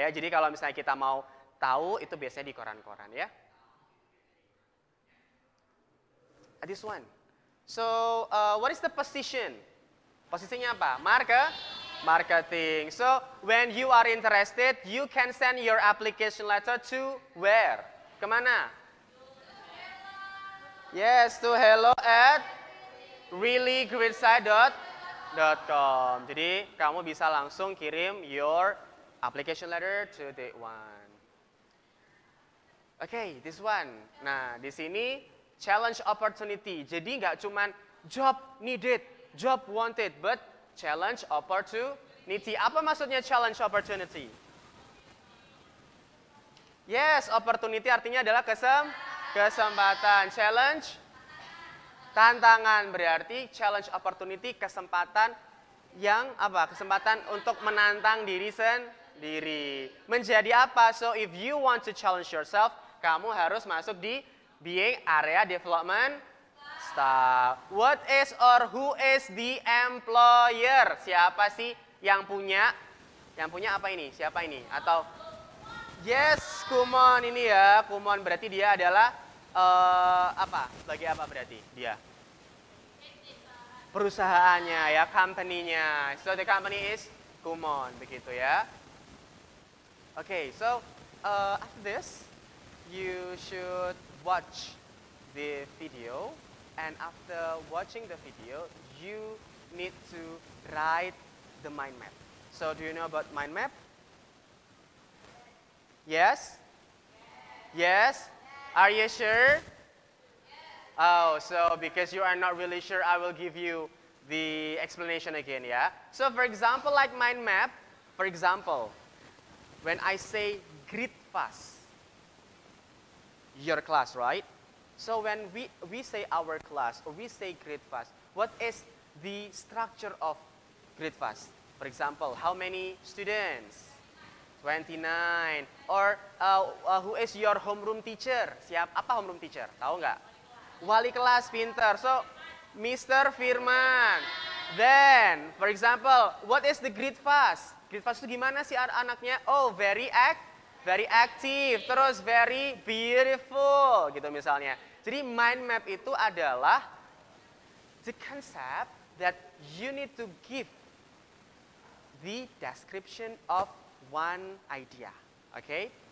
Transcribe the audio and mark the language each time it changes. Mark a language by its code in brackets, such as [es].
[id] Ya, jadi kalau misalnya kita mau tahu, itu biasanya di koran-koran, ya. [en] This one. So, what is the position? Posisinya apa? Marketing. So, when you are interested, you can send your application letter to where? [id] Kemana? [en] Yes, to hello@reallygreensight.com. [id] Jadi, kamu bisa langsung kirim [en] your application letter to the one. [id] Oke, [en] this one. [id] Nah, di sini challenge opportunity. Jadi nggak cuman [en] job needed, job wanted, but challenge opportunity. [id] Apa maksudnya challenge opportunity? Yes, opportunity artinya adalah kesempatan. Challenge, tantangan, berarti challenge opportunity, kesempatan yang apa? Kesempatan untuk menantang diri sendiri. Menjadi apa? [en] So if you want to challenge yourself, [id] kamu harus masuk di [en] being area development staff. What is or who is the employer? [id] Siapa sih yang punya? Yang punya apa ini? Siapa ini? Atau yes, Kumon ini ya. Kumon berarti dia adalah apa? Sebagai apa berarti dia? Perusahaannya ya, company-nya. [en] So the company is Kumon, [id] begitu ya. [en] Okay, so after this, you should watch the video, and after watching the video, you need to write the mind map. So do you know about mind map? Yes? Yes? Are you sure? Oh, so because you are not really sure, I will give you the explanation again, yeah? So for example, like mind map, for example, when I say greet fast, your class, right? So when we say our class or we say grade fast, what is the structure of grade fast? For example, how many students? 29. Or who is your homeroom teacher? [id] Apa homeroom teacher? Tahu nggak? Wali kelas, pinter. [en] So Mr. Firman. Then, for example, what is the grade fast? [id] Grade fast itu gimana sih anaknya? [en] Oh, very active, [id] terus [en] very beautiful, [id] gitu misalnya. Jadi mind map itu adalah [en] the concept that you need to give the description of one idea. Oke?